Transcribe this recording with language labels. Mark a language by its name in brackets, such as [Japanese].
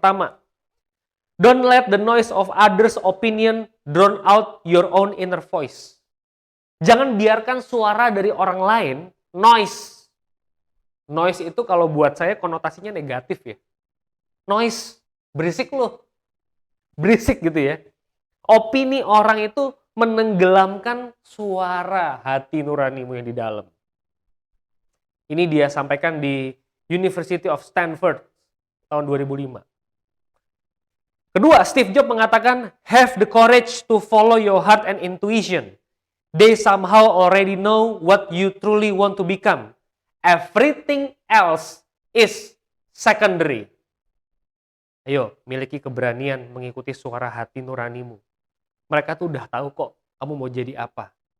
[Indonesian] Pertama, [English] don't let the noise of others' opinion drown out your own inner voice. [Indonesian] Jangan biarkan suara dari orang lain, noise. Noise itu kalau buat saya konotasinya negatif ya. Noise, berisik loh. Berisik gitu ya. Opini orang itu menenggelamkan suara hati nuranimu yang di dalam. Ini dia sampaikan di University of Stanford tahun 2005. Kedua, Steve Jobs mengatakan, [English] have the courage to follow your heart and intuition. They somehow already know what you truly want to become. Everything else is secondary. [Indonesian] Ayo, miliki keberanian mengikuti suara hati nuranimu. Mereka tuh udah tahu kok kamu mau jadi apa.